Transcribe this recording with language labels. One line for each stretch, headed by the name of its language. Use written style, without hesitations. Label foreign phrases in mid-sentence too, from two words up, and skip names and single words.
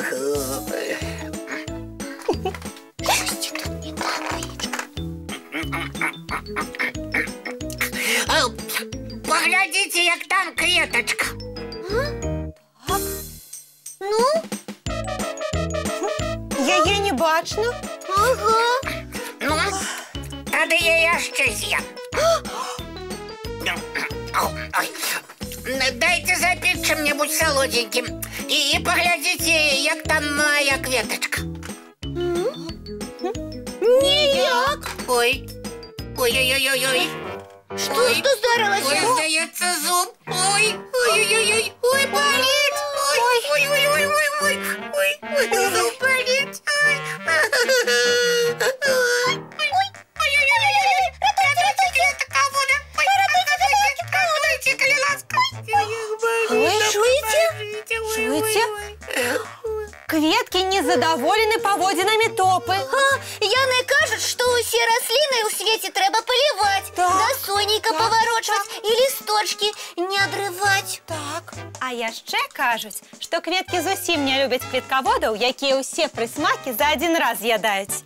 Belarusian: Паглядзіце, як там кветачка. Ну? Яе не бачна. Ага. Ну, тады я яшчэ з'ем.
Russian: Дайте запить чем-нибудь солоденьким.
Ukrainian: І поглядзіце, як там моя кветочка. Ніяк. Ой. Ой-ой-ой-ой-ой. Что здарилося? Ой, здається, зуб. Ой-ой-ой-ой. Ой, болить. Ой-ой-ой-ой-ой. Ой, зуб болить. Ой-ой-ой-ой-ой. Рятуйте, кого-то. Рятуйте, коли ласка. Ой, чуете? Чуете?
Belarusian: Кветки незадоволены паводзінамі топы. Яны кажуць, што ўсе расліны ў свеце трэба паліваць, да сонейка паварочваць і лісточкі не адрываць. Так. А яшчэ кажуць, што кветкі зусім не любяць кветкаводаў, якія ўсе прысмакі за адзін раз з'ядаюць.